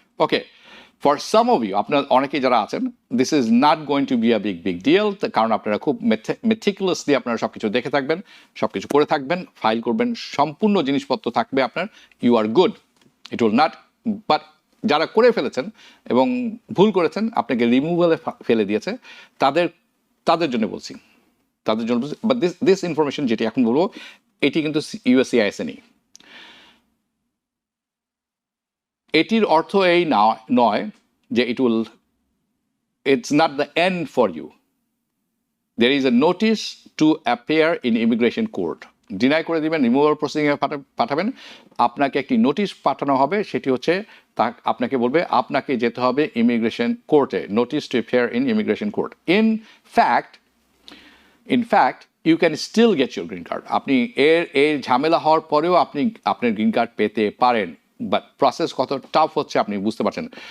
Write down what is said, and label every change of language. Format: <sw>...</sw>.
<bn>Okay,</bn> <en>for some of you,</en> <bn>আপনার অনেকেই যারা আছেন,</bn> <en>this is not going to be a big deal,</en> <bn>কারণ আপনারা খুব মেটিকুলাসলি আপনারা সব কিছু দেখে থাকবেন, সব কিছু করে থাকবেন, ফাইল করবেন, সম্পূর্ণ জিনিসপত্র থাকবে আপনার,</bn> <en>You are good, it will not.</en> <bn>But যারা করে ফেলেছেন এবং ভুল করেছেন, আপনাকে রিমুভালে ফেলে দিয়েছে, তাদের জন্য বলছি, তাদের জন্য।</bn> <en>but this information</en> <bn>যেটি এখন বলবো, এটি কিন্তু USCIS নেই। এটির অর্থ এই নয় যে</bn> <en>it's not the end for you. There is a notice to appear in immigration court.</en> <bn>Deny করে দিবেন, রিমুভাল প্রসিডিংয়ে পাঠাবেন, আপনাকে একটি নোটিশ পাঠানো হবে, সেটি হচ্ছে আপনাকে বলবে আপনাকে যেতে হবে ইমিগ্রেশন কোর্টে,</bn> <en>Notice to appear in immigration court. In fact you can still get your green card.</en> <bn>আপনি এর ঝামেলা হওয়ার পরেও আপনি আপনার গ্রিন কার্ড পেতে পারেন, বাট প্রসেস কত টাফ হচ্ছে আপনি বুঝতে পারছেন।</bn>